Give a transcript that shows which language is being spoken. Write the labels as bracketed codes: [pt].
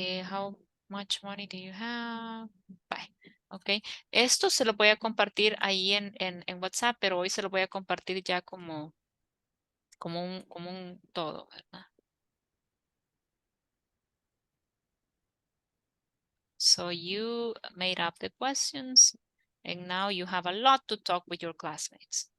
[en] How much money do you have? Bye. Ok. [es] Esto se lo voy a compartir ahí en WhatsApp, pero hoy se lo voy a compartir ya como un todo, ¿verdad? [en] So you made up the questions and now you have a lot to talk with your classmates.